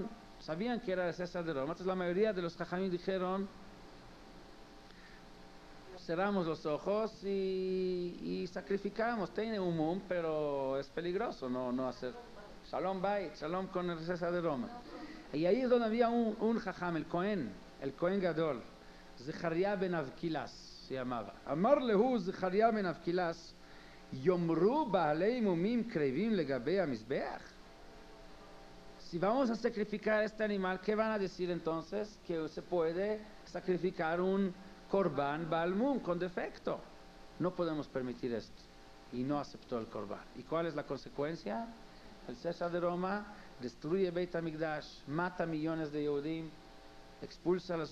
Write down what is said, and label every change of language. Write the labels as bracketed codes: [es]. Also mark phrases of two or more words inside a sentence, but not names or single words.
[es] Sabían que era el César de Roma, entonces la mayoría de los jajamim dijeron, cerramos los ojos y sacrificamos. Tiene un mum, pero es peligroso no hacer [he] שלום בית, [es] Shalom con el César de Roma. Y ahí es donde había un jajam, el [he] כהן גדול, [es] Zecharia ben Avkilas se llamaba. [he] אמר להו זכריה בן אבקולס, יאמרו בעלי מומין קריבין לגבי המזבח. [es] Si vamos a sacrificar este animal, ¿qué van a decir entonces? Que se puede sacrificar un [he] קרבן בעל מום [es] con defecto. No podemos permitir esto. Y no aceptó el Corban. ¿Y cuál es la consecuencia? El César de Roma destruye Beit HaMikdash, mata millones de Yehudim, expulsa a los...